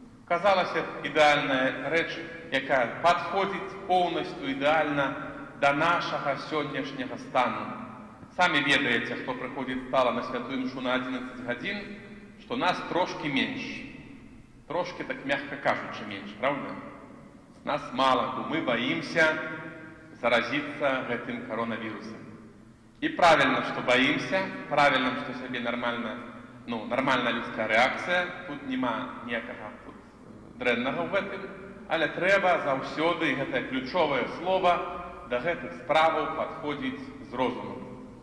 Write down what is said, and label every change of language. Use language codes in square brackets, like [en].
[be] Казалася, ідэальная рэч, якая падходзіць поўнасцю ідэальна да нашага сённяшняга стану. Самі ведаеце, хто прыходзіць стала на святую імшу на 11 гадзін, што нас трошкі менш. Трошкі, так мягка кажучы, менш, правда? Нас мала, бо мы баімся заразиться гэтым коронавирусом. [ru] И правильно, что боимся, правильно, что себе нормальная людская реакция, [be] тут нема ніякага дрэннага ў гэтым, але трэба заўсёды, гэта ключовае слово, да гэтых справаў падходзіць з розумам.